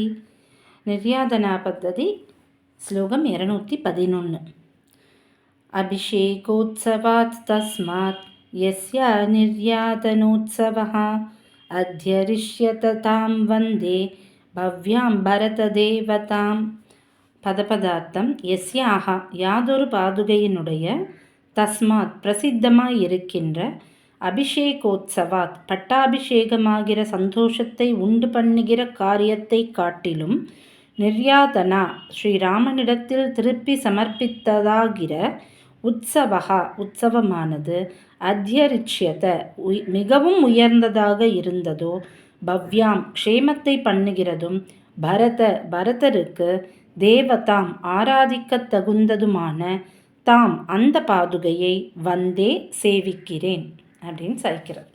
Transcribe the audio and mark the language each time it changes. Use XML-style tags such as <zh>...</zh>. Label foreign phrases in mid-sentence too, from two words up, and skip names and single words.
<sa>निर्यातना पद्धति श्लोकं 211. अभिषेकोत्सवात् तस्मात् यस्य निर्यातनोत्सवः अध्यरिष्यत तां वन्दे भव्यां भरतदेवतां.</sa> <ta>பதபதார்த்தம் எஸ்யாக யாதொரு பாதுகையினுடைய தஸ்மாத் பிரசித்தமாயிருக்கின்ற அபிஷேகோத்சவாத் பட்டாபிஷேகமாகிற சந்தோஷத்தை உண்டு பண்ணுகிற காரியத்தை காட்டிலும் நிர்யாதனா ஸ்ரீராமனிடத்தில் திருப்பி சமர்ப்பித்ததாகிற உற்சவகா உற்சவமானது அத்தியரிச்சியத மிகவும் உயர்ந்ததாக இருந்ததோ பவ்யாம் க்ஷேமத்தை பண்ணுகிறதும் பரதருக்கு தேவதாம் ஆராதிக்கத் தகுந்ததுமான தாம் அந்த பாதுகையை வந்தே சேவிக்கிறேன் அப்படின்னு சாய்க்கிறார்.</ta>